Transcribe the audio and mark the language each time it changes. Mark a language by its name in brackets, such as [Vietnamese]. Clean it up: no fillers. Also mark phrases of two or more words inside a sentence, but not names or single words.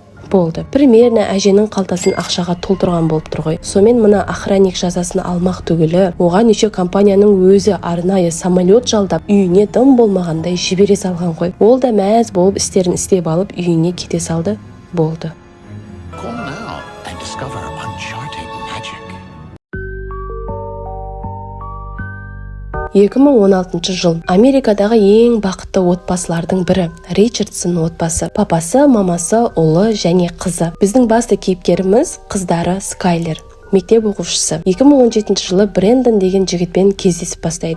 [Kazakh] болды. Примерно әженің қалтасын ақшаға толтырған болып тұр ғой. Сомен мына охранник жазасын алмақ түгілі, оған еще компанияның өзі арнайы самолет жалдап, үйіне дым болмағандай жібере салған ғой. Ол да мәз болып істерін істеп алып, үйіне кете салды. Болды. [English] Call now and discover uncharted magic. [Kazakh] 2016 жыл. Америкадағы ең бақытты отбасылардың бірі Ричардсон отбасы. Папасы, мамасы, ұлы және қызы. Біздің басты кейіпкеріміз қыздары Скайлер. Мектеп оқушысы. 2017 жылы Брэндон деген жігітпен кездесіп бастайды.